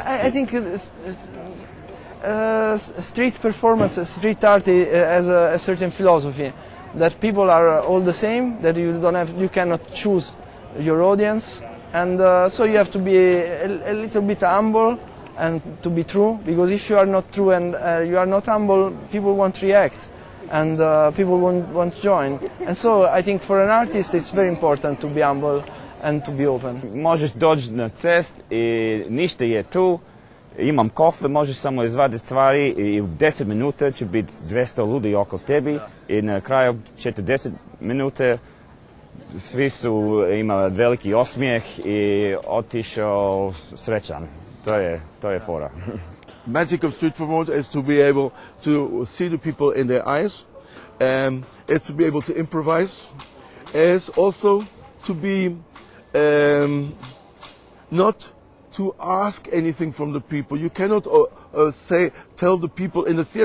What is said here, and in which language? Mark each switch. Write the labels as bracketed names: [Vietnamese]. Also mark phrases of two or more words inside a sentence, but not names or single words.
[English] I think street performance, street art has a certain philosophy that people are all the same, that you cannot choose your audience, and so you have to be a little bit humble and to be true, because if you are not true and you are not humble, people won't react and people won't join. And so I think for an artist it's very important to be humble and to be open. [Croatian] Možeš doći na cest i ništa je tu, imam kofe, možeš samo izvaditi stvari i u 10 minuta će biti 200 ljudi oko tebi i na kraju 40 minuta svi su imali veliki osmijeh i otišao srećan. To je fora. [English] Magic of street performance is to be able to see the people in their eyes, is to be able to improvise, is also to be not to ask anything from the people. You cannot tell the people in the theater.